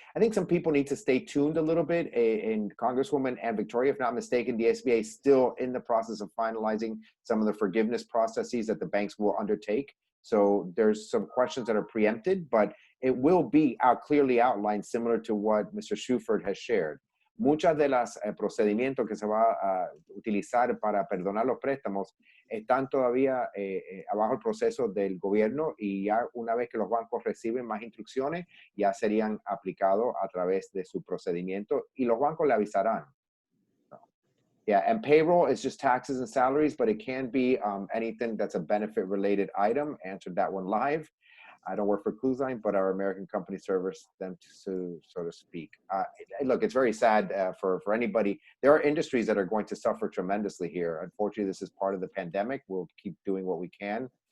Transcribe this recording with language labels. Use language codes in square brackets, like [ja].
[en] I think some people need to stay tuned a little bit. And Congresswoman and Victoria, if not mistaken, the SBA is still in the process of finalizing some of the forgiveness processes that the banks will undertake. So there's some questions that are preempted, but it will be clearly outlined, similar to what Mr. Schufert has shared. [es] Muchas de las procedimientos que se va a utilizar para perdonar los préstamos están todavía abajo el proceso del gobierno, y ya una vez que los bancos reciben más instrucciones, ya serían aplicados a través de su procedimiento y los bancos le avisarán. [en] Yeah, and payroll is just taxes and salaries, but it can be anything that's a benefit-related item. Answered that one live. I don't work for Cruise Line, but our American company serves them, so to speak. Look, it's very sad for anybody. There are industries that are going to suffer tremendously here. Unfortunately, this is part of the pandemic. We'll keep doing what we can.